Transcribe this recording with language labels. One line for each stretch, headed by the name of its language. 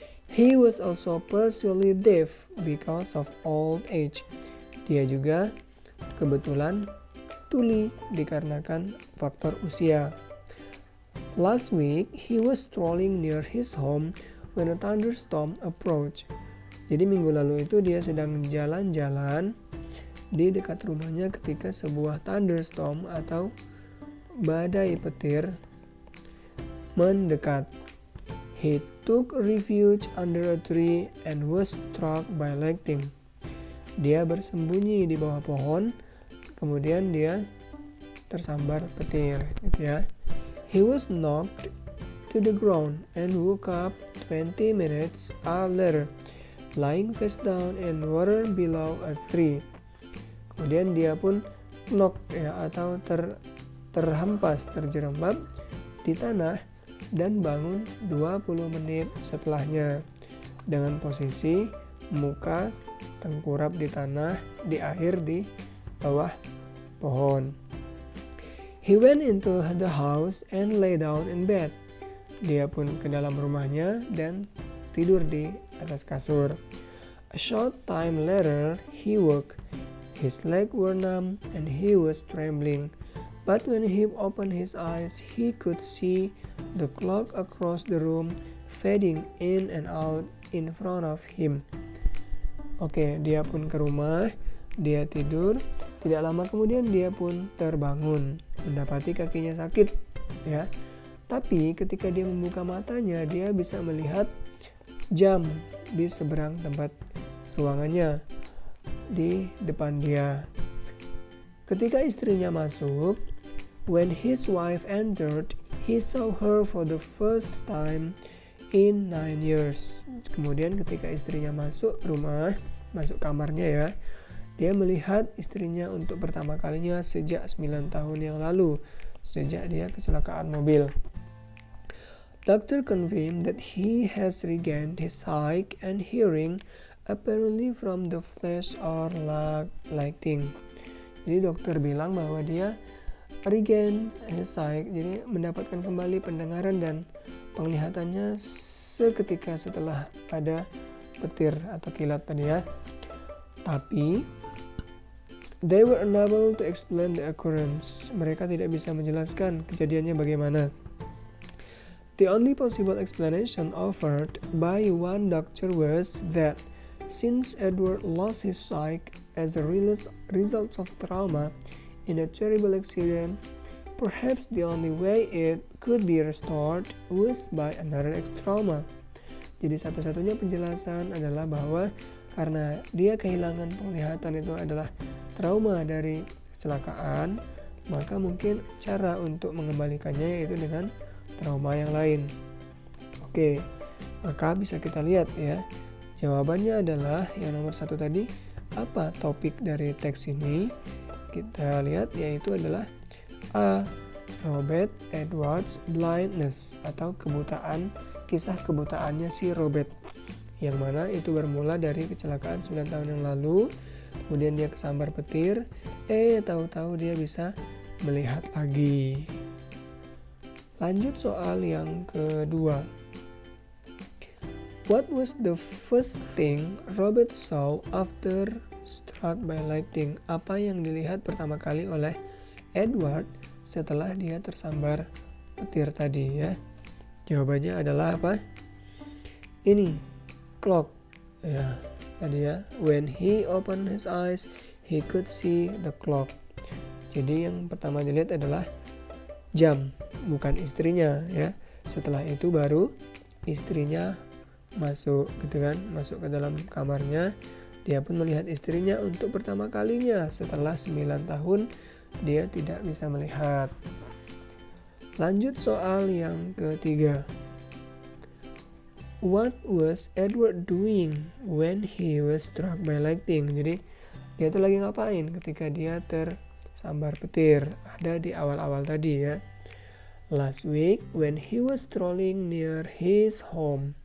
English: He was also partially deaf because of old age.
Indonesian: Dia juga kebetulan tuli dikarenakan faktor usia.
English: Last week, he was strolling near his home when a thunderstorm approached.
Indonesian: Jadi minggu lalu itu dia sedang jalan-jalan di dekat rumahnya ketika sebuah thunderstorm atau badai petir mendekat.
English: He took refuge under a tree and was struck by lightning.
Indonesian: Dia bersembunyi di bawah pohon, kemudian dia tersambar petir, gitu ya.
English: He was knocked to the ground and woke up 20 minutes later, lying face down in water below a tree.
Indonesian: Kemudian dia pun knock ya, atau terhempas, terjerembab di tanah dan bangun 20 menit setelahnya dengan posisi muka tengkurap di tanah di air di bawah pohon.
English: He went into the house and lay down in bed.
Indonesian: Dia pun ke dalam rumahnya dan tidur di atas kasur.
English: A short time later, he woke. His legs were numb and he was trembling. But when he opened his eyes, he could see the clock across the room fading in and out in front of him.
Indonesian: Oke, dia pun ke rumah, dia tidur. Tidak lama kemudian dia pun terbangun, mendapati kakinya sakit, ya. Tapi ketika dia membuka matanya, dia bisa melihat jam di seberang tempat ruangannya di depan dia. Ketika istrinya masuk,
English: when his wife entered, he saw her for the first time in 9 years.
Indonesian: Kemudian ketika istrinya masuk rumah, masuk kamarnya ya, dia melihat istrinya untuk pertama kalinya sejak 9 tahun yang lalu, sejak dia kecelakaan mobil.
English: Doctor confirmed that he has regained his sight and hearing, apparently from the flash or lightning.
Indonesian: Jadi dokter bilang bahwa dia
English: regain his sight,
Indonesian: jadi mendapatkan kembali pendengaran dan penglihatannya seketika setelah ada petir atau kilat tadi ya.
English: Tapi they were unable to explain the occurrence.
Indonesian: Mereka tidak bisa menjelaskan kejadiannya bagaimana.
English: The only possible explanation offered by one doctor was that since Edward lost his sight as a result of trauma in a terrible accident, perhaps the only way it could be restored was by another trauma.
Indonesian: Jadi satu-satunya penjelasan adalah bahwa karena dia kehilangan penglihatan itu adalah trauma dari kecelakaan, maka mungkin cara untuk mengembalikannya yaitu dengan trauma yang lain. Oke, maka bisa kita lihat ya. Jawabannya adalah yang nomor 1 tadi. Apa topik dari teks ini? Kita lihat yaitu adalah A. Robert Edwards blindness atau kebutaan, kisah kebutaannya si Robert, yang mana itu bermula dari kecelakaan 9 tahun yang lalu. Kemudian dia kesambar petir, tahu-tahu dia bisa melihat lagi. Lanjut soal yang kedua.
English: What was the first thing Robert saw after struck by lightning?
Indonesian: Apa yang dilihat pertama kali oleh Edward setelah dia tersambar petir tadi ya? Jawabannya adalah apa? Ini, clock. Ya, tadi ya.
English: When he opened his eyes, he could see the clock.
Indonesian: Jadi yang pertama dilihat adalah jam, bukan istrinya ya. Setelah itu baru istrinya masuk gitu kan, masuk ke dalam kamarnya. Dia pun melihat istrinya untuk pertama kalinya setelah 9 tahun dia tidak bisa melihat. Lanjut soal yang ketiga.
English: What was Edward doing when he was struck by lightning?
Indonesian: Jadi dia tuh lagi ngapain ketika dia tersambar petir? Ada di awal-awal tadi ya.
English: Last week when he was strolling near his home.